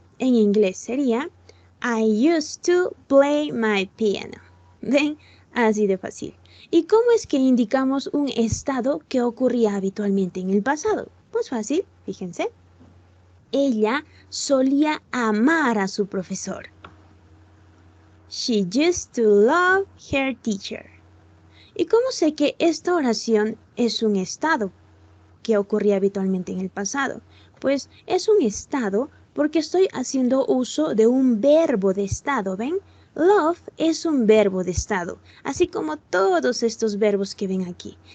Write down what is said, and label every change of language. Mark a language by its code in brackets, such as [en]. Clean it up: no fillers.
[es] En inglés sería [en] I used to play my piano. [es] ¿Ven? Así de fácil. ¿Y cómo es que indicamos un estado que ocurría habitualmente en el pasado? Pues fácil, fíjense. Ella solía amar a su profesor. [en] She used to love her teacher. [es] ¿Y cómo sé que esta oración es un estado que ocurría habitualmente en el pasado? Pues es un estado porque estoy haciendo uso de un verbo de estado, ¿ven? Love es un verbo de estado, así como todos estos verbos que ven aquí.